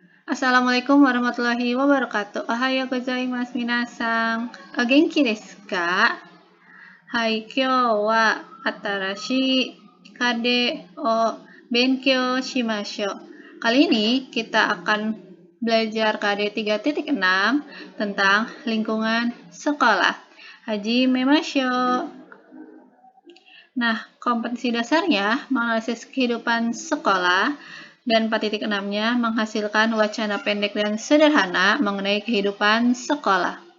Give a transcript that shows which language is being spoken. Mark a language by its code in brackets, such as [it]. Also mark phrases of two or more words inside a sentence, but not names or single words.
[ar] السلام عليكم ورحمة الله وبركاته. [ja] おはようございます みなさん。お元気ですか? はい、今日は新しい KD を勉強しましょう. [id] Kali ini kita akan belajar KD 3.6 tentang lingkungan sekolah. [ja] 始めましょう. [id] Nah, kompetensi dasarnya menganalisis kehidupan sekolah dan 4.6-nya menghasilkan wacana pendek dan sederhana mengenai kehidupan sekolah.